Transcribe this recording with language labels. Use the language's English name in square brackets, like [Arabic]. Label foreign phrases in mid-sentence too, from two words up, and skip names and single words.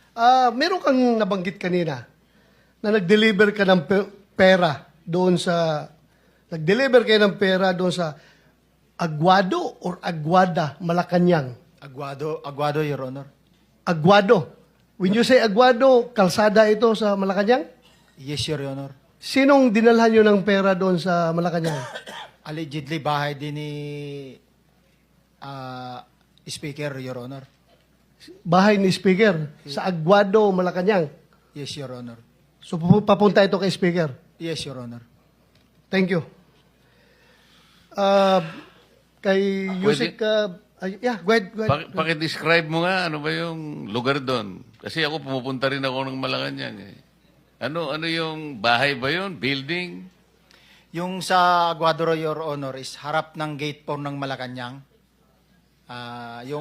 [Filipino] Meron kang nabanggit kanina na nag-deliver ka ng pera doon sa Aguado or Aguada, Malacanang. [English] Aguado, Your Honor. Aguado. When you say Aguado, [Filipino] kalsada ito sa Malacanang? [English] Yes, Your Honor. [Filipino] Sinong dinalhan nyo ng pera doon sa Malacanang? Allegedly, bahay din ni Speaker, [English] Your Honor. [Filipino] Bahay ni Speaker sa Aguado, Malacanang. [English] Yes, Your Honor. [Filipino] So papunta ito kay Speaker. [English] Yes, Your Honor. Thank you. Kay Yusek, yeah, go ahead. [Filipino] Paki-describe mo nga, ano ba yung lugar doon? Kasi ako pumupunta rin ako ng Malacanang. Eh. Ano yung bahay ba yun? Building? Yung sa Aguado, [English] Your Honor, is [Filipino] harap ng gate 4 ng Malacanang. Yung